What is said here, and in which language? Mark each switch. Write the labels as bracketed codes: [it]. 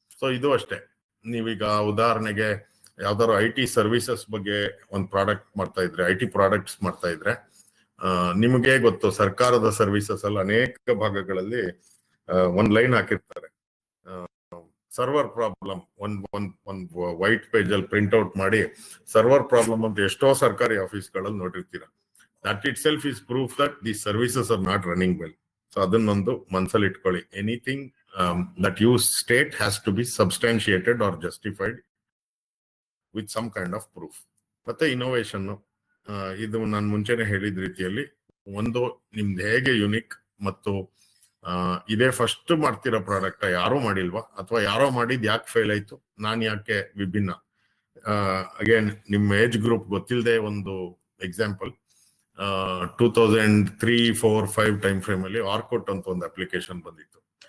[kn] So ಇದು ಅಷ್ಟೇ, ನೀವೀಗ ಉದಾಹರಣೆಗೆ ಯಾವ್ದಾದ್ರು IT ಸರ್ವಿಸಸ್ ಬಗ್ಗೆ ಒಂದು ಪ್ರಾಡಕ್ಟ್ ಮಾಡ್ತಾ ಇದ್ರೆ, IT ಪ್ರಾಡಕ್ಟ್ಸ್ ಮಾಡ್ತಾ ಇದ್ರೆ, ನಿಮಗೆ ಗೊತ್ತು ಸರ್ಕಾರದ ಸರ್ವಿಸಸ್ ಅಲ್ಲಿ ಅನೇಕ ಭಾಗಗಳಲ್ಲಿ ಒಂದ್ ಲೈನ್ ಹಾಕಿರ್ತಾರೆ, ಸರ್ವರ್ ಪ್ರಾಬ್ಲಮ್. ಒಂದ್ ವೈಟ್ ಪೇಜ್ ಅಲ್ಲಿ ಪ್ರಿಂಟ್ ಔಟ್ ಮಾಡಿ ಸರ್ವರ್ ಪ್ರಾಬ್ಲಮ್ ಅಂತ ಎಷ್ಟೋ ಸರ್ಕಾರಿ ಆಫೀಸ್ಗಳಲ್ಲಿ ನೋಡಿರ್ತೀರ. [en] That itself is proof that these services are not running well. [kn] So ಅದನ್ನೊಂದು ಮನಸ್ಸಲ್ಲಿ ಇಟ್ಕೊಳ್ಳಿ. [en] Anything that you state has to be substantiated or justified with some kind of proof. [kn] ಮತ್ತೆ innovation, ಇದು ನಾನು ಮುಂಚೆನೆ ಹೇಳಿದ ರೀತಿಯಲ್ಲಿ ಒಂದು ನಿಮ್ದು ಹೇಗೆ ಯುನಿಕ್ ಮತ್ತು ಇದೇ ಫಸ್ಟ್ ಮಾಡ್ತಿರೋ ಪ್ರಾಡಕ್ಟ್ ಯಾರೋ ಮಾಡಿಲ್ವಾ, ಅಥವಾ ಯಾರೋ ಮಾಡಿದ್ ಯಾಕೆ ಫೇಲ್ ಆಯ್ತು, ನಾನ್ ಯಾಕೆ ವಿಭಿನ್ನ. ಅಗೇನ್ ನಿಮ್ಮ ಏಜ್ ಗ್ರೂಪ್ ಗೊತ್ತಿಲ್ಲದೆ ಒಂದು ಎಕ್ಸಾಂಪಲ್, 2003, 4, 5 ಟೈಮ್ ಫ್ರೇಮ್ ಅಲ್ಲಿ ಆರ್ಕೋಟ್ ಅಂತ ಒಂದು ಅಪ್ಲಿಕೇಶನ್ ಬಂದಿತ್ತು.